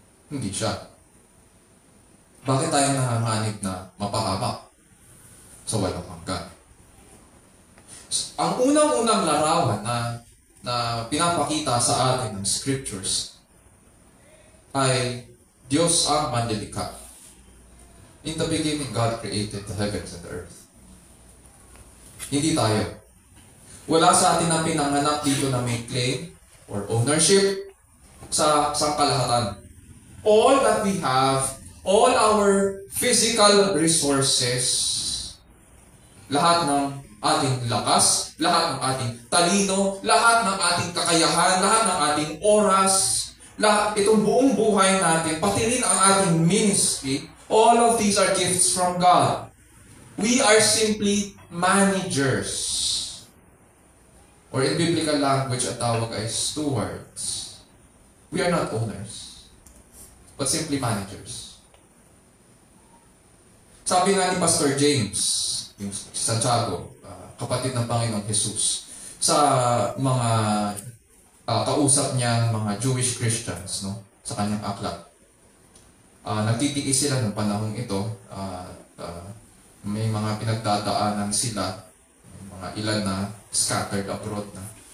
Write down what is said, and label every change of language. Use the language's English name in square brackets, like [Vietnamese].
[Filipino] Hindi siya. Bakit tayo nanganganib na mapahamak sa walang hanggan? Ang unang-unang larawan na pinapakita sa atin ng scriptures ay Diyos ang manlilikha. [English] In the beginning, God created the heavens and the earth. [Filipino] Hindi tayo. Wala sa atin na pinanganak dito na may [English] claim or ownership [Filipino] sa kalahatan. [English] All that we have, all our physical resources, [Filipino] lahat ng ating lakas, lahat ng ating talino, lahat ng ating kakayahan, lahat ng ating oras, lahat itong buong buhay natin, pati rin ang ating ministry, [English] all of these are gifts from God. We are simply managers. Or in biblical language, [Filipino] ang tawag ay [English] stewards. We are not owners, but simply managers. [Filipino] Sabi nga ni Pastor James, yung Santiago, kapatid ng Panginoong Jesus, sa mga kausap niya, mga Jewish Christians, no, sa kanyang aklat. Nagtitiis sila ng panahong ito. May mga pinagdadaanan sila, may mga ilan na [English] scattered abroad [Filipino] na.